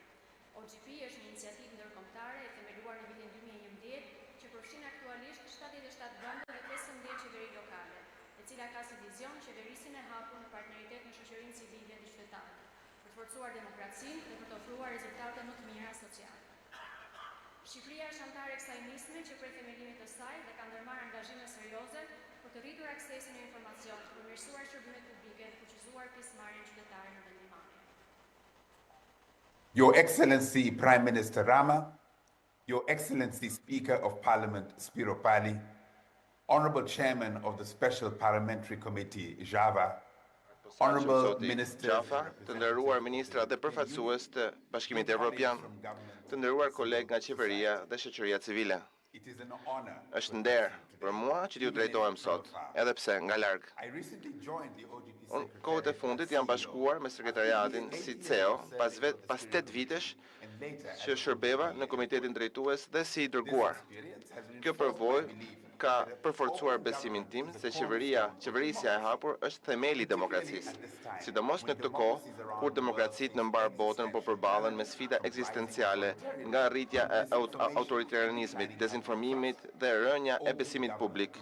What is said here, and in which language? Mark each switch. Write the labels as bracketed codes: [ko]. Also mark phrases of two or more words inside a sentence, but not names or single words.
[sq] OGP është një iniciativë ndërkombëtare e themeluar në vitin 2011 që përfshin aktualisht 77 vende dhe 15 qeveri lokale, e cila ka si vizion qeverisjen e hapur në partneritet me shoqërinë civile dhe qytetarët, për të forcuar demokracinë dhe për të ofruar rezultate më të mira sociale. Shqipëria është antare e kësaj nisme që prej themelimit të saj dhe ka ndërmarrë angazhime serioze për të rritur aksesin e informacion, përmirësuar shërbimet publike dhe fuqizuar pjesëmarrjen qytetare në vendimmarrje. [en] Your Excellency Prime Minister Rama, Your Excellency Speaker of Parliament Spiro Pali, Honorable Chairman of the Special Parliamentary Committee Java, Honorable Minister, [sq] të nderuar ministra dhe përfaqësues të Bashkimit Evropian, të nderuar kolegë nga qeveria dhe shoqëria civile. [en] it is an honor. [sq] Është nder për mua që t'ju drejtohem sot, edhe pse nga larg. [en] I recently joined the OGP [sq] Unë kohët e fundit jam bashkuar me sekretariatin si CEO pas 8 vitesh [en] and later [sq] që shërbeva në komitetin drejtues dhe si i dërguar. [en] experience has [sq] Kjo përvojë ka përforcuar besimin tim se qeverisja e hapur është themeli i demokracisë, sidomos në këtë kohë kur demokracitë në mbar botën po përballen me sfida ekzistenciale nga rritja e autoritarianizmit, dezinformimit dhe rënja e besimit publik.